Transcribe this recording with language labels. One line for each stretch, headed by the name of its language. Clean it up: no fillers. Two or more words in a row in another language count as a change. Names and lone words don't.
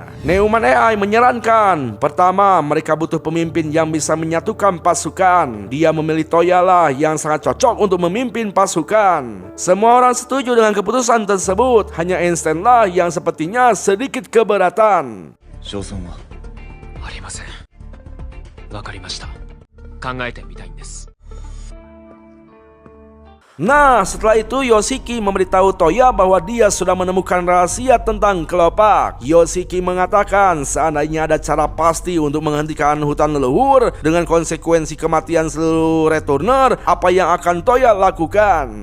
Indonesian: Neumann AI menyarankan, pertama, mereka butuh pemimpin yang bisa menyatukan pasukan. Dia memilih Toya lah yang sangat cocok untuk memimpin pasukan. Semua orang setuju dengan keputusan tersebut, hanya Einstein lah yang sepertinya sedikit keberatan.
Japanese: 勝算はありません。わかりました。考えてみたいんです。
Indonesian: Nah, setelah itu Yoshiki memberitahu Toya bahwa dia sudah menemukan rahasia tentang kelopak. Yoshiki mengatakan seandainya ada cara pasti untuk menghentikan hutan leluhur dengan konsekuensi kematian seluruh returner, apa yang akan Toya lakukan?